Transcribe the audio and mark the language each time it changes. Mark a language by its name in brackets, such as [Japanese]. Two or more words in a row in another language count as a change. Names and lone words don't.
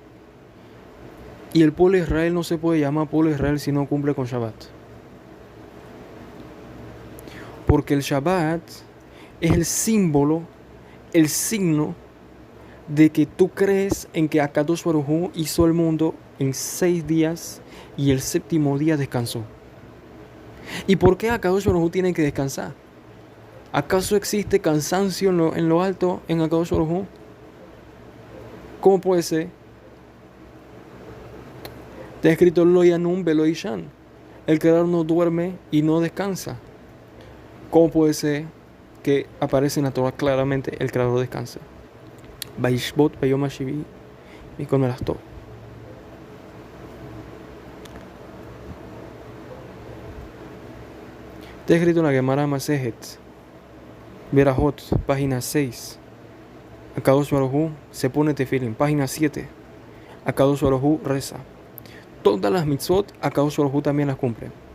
[Spanish] y el pueblo de Israel no se puede llamar pueblo de Israel si no cumple con Shabbat, porque el Shabbat es el símbolo, el signo de que tú crees en que [Hebrew] הקדוש ברוך הוא [Spanish] hizo el mundo en 6 días y el 7º día descansó. ¿Y por qué [Hebrew] הקדוש ברוך הוא [Spanish] tiene que descansar? ¿Acaso existe cansancio en lo alto en [Hebrew] הקדוש ברוך הוא? [Spanish] ¿Cómo puede ser? Está escrito [Hebrew] לא ינום ולא יישן. [Spanish] El creador no duerme y no descansa. ¿Cómo puede ser que aparece en la Torah claramente el creador descansa? [Hebrew] וישבות ביום השביעי מכל מלאכתו. [Spanish] Está escrito en la Gemara Masejet Berajot, página 6. [Hebrew] הקדוש ברוך הוא [Spanish] se pone tefilín. Página 7. [Hebrew] הקדוש ברוך הוא [Spanish] reza. Todas las mitzvot, [Hebrew] הקדוש ברוך הוא [Spanish] también las cumple.